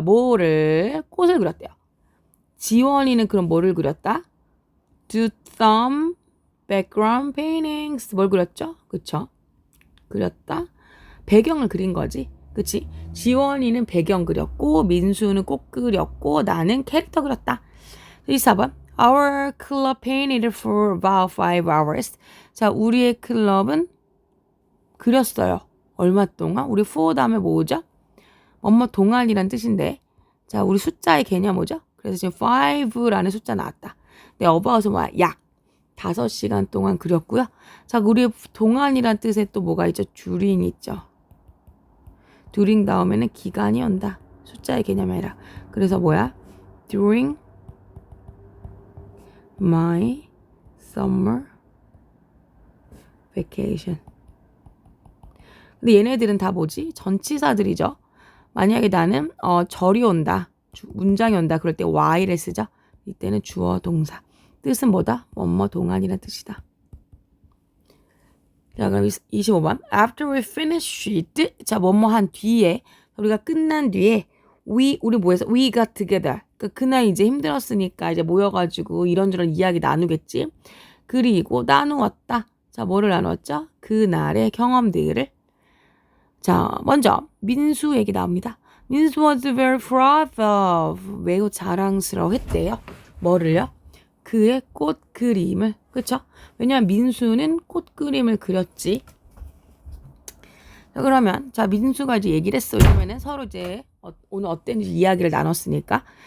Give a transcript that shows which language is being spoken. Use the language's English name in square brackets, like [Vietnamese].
[Korean] 꽃을 그렸대요. 지원이는 그럼 뭐를 그렸다? [English] Do some background paintings. [Korean] 뭘 그렸죠? 그쵸? 그렸다. 배경을 그린 거지. 그치? 지원이는 배경 그렸고 민수는 꽃 그렸고 나는 캐릭터 그렸다. 24번. [English] Our club painted for about 5 hours. [Korean] 자, 우리의 클럽은 그렸어요. 얼마 동안? 우리 for 다음에 뭐죠? 뭐뭐 동안이란 뜻인데. 자, 우리 숫자의 개념 뭐죠? 그래서 지금 5라는 숫자 나왔다. 네, about은 뭐야? 약. 5시간 동안 그렸고요. 자, 우리 동안이란 뜻에 또 뭐가 있죠? during 있죠. during 다음에는 기간이 온다. 숫자의 개념이 아니라. 그래서 뭐야? [English] during my summer vacation. [Korean] 근데 얘네들은 다 뭐지? 전치사들이죠. 만약에 나는 절이 온다. 문장이 온다. 그럴 때 y를 쓰죠. 이때는 주어 동사. 뜻은 뭐다? 뭐뭐 동안이라는 뜻이다. 자, 그럼 25번. [English] After we finished. [Korean] 자, 뭐뭐 한 뒤에 우리가 끝난 뒤에 우리 뭐해서 [English] we got together. [Korean] 그날 이제 힘들었으니까 이제 모여가지고 이런저런 이야기 나누겠지. 그리고 나누었다. 자, 뭐를 나누었죠? 그날의 경험들을. 자, 먼저 민수 얘기 나옵니다. [English] 민수 was very proud of. [Korean] 매우 자랑스러워했대요. 뭐를요? 그의 꽃 그림을. 그쵸? 왜냐면 민수는 꽃 그림을 그렸지. 자, 그러면 자, 민수가 이제 얘기를 했어. 왜냐면은 서로 이제 오늘 어땠는지 이야기를 나눴으니까.